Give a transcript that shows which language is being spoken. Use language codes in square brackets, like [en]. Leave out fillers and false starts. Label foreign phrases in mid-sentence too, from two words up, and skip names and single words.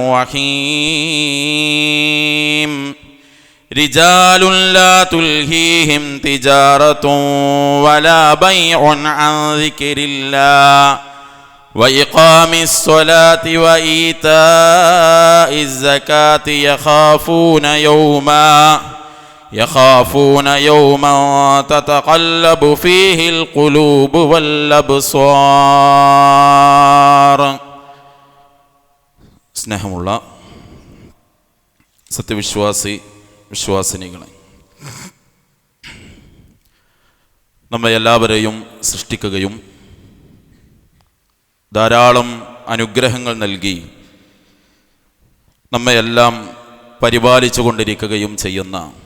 [ar] الرحيم رجال لا تلهيهم تجارة ولا بيع عن ذكر الله وإقام الصلاة وإيتاء الزكاة يخافون يوما تتقلب فيه القلوب والأبصار സ്നേഹമുള്ള [ml] വിശ്വാസിനികളെ, നമ്മെ എല്ലാവരെയും സൃഷ്ടിക്കുകയും ധാരാളം അനുഗ്രഹങ്ങൾ നൽകി നമ്മയെല്ലാം പരിപാലിച്ചു കൊണ്ടിരിക്കുകയും ചെയ്യുന്ന